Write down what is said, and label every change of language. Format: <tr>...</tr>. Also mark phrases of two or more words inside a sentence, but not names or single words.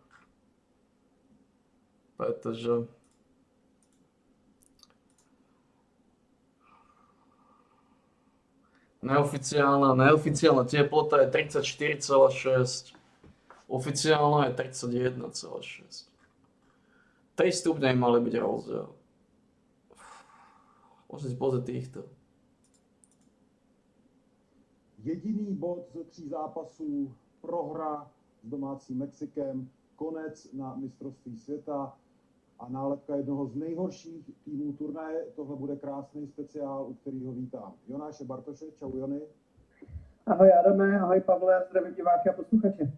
<sk>Pretože neoficiálna teplota je 34,6. Oficiálna je 31,6. 3 stupne mali byť rozdiel. Môžete si pozrieť týchto.</sk> <cs>Jediný bod ze 3 zápasů, prohra s domácím Mexikem, konec na mistrovství světa a nálepka jednoho z nejhorších týmů turnaje. Tohle bude krásný speciál, u kterého vítám Jonáše Bartoše. Čau Jony. Ahoj Adame, ahoj Pavle, zdravím diváky a posluchače.</cs>